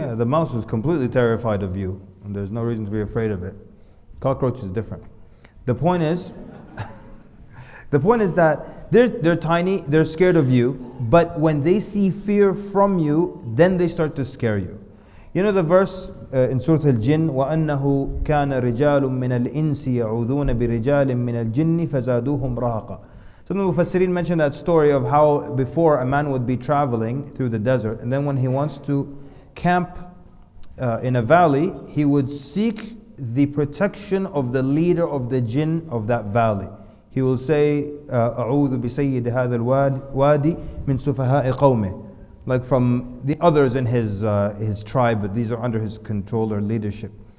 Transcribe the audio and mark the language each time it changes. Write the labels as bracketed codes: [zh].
[en] Yeah, the mouse is completely terrified of you, and there's no reason to be afraid of it. Cockroach is different. The point is that they're tiny, they're scared of you, but when they see fear from you, then they start to scare you. [ar] You know the verse in Surah Al-Jinn, وَأَنَّهُ كَانَ رِجَالٌ مِّنَ الْإِنسِ يَعُوذُونَ بِرِجَالٍ مِّنَ الْجِنِّ فَزَادُوهُمْ رَهَقًا. [en] Some of the Mufassirin mentioned that story of how before a man would be traveling through the desert, and then when he wants to camp in a valley, he would seek the protection of the leader of the jinn of that valley. He will say, [ar] أعوذ بسيد هذا الوادي من سفهاء قومه, [en] like from the others in his tribe, but these are under his control or leadership.